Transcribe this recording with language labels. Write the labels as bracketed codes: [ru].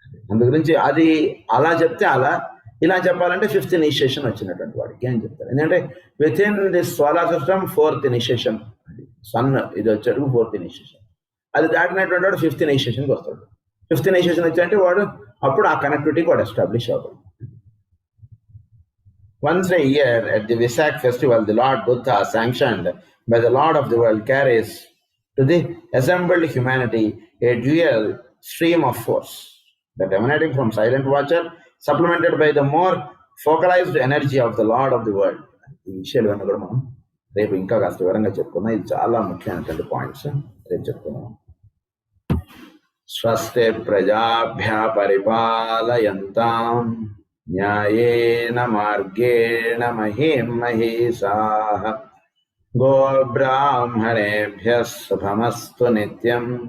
[te] అందు గురించి అది అలా చెప్తే అలా, ఇలా చెప్పాలంటే ఫిఫ్త్ ఇనిషియేషన్ వచ్చినటువంటి వాడికి అని చెప్తారు. ఎందుకంటే [en] within this solar system fourth initiation, [te] sun ఇది వచ్చేటప్పుడు ఫోర్త్ ఇనిషియేషన్, అది దాటినటువంటి వాడు ఫిఫ్త్ ఇనిషియేషన్కి వస్తాడు. ఫిఫ్త్ ఇనిషియేషన్ వచ్చాయంటే వాడు అప్పుడు ఆ కనెక్టివిటీకి వాడు ఎస్టాబ్లిష్ అవుతాడు. [en] Once a year at the Vesak festival, the Lord Buddha, sanctioned by the Lord of the world, carries to the assembled humanity a dual stream of force that emanating from silent watcher, supplemented by the more focalized energy of the Lord of the world. [te] ఈ విషయాలు కూడా మనం రేపు ఇంకా కాస్త వివరంగా చెప్పుకుందాం. ఇది చాలా ముఖ్యమైనటువంటి పాయింట్స్ రేపు చెప్పుకుందాం. [sa] స్వస్తి ప్రజాభ్య పరిపాలయంతాం న్యాయేన మార్గేణ మహీం మహీషాః గోబ్రాహ్మణేభ్యః శుభమస్తు నిత్యం.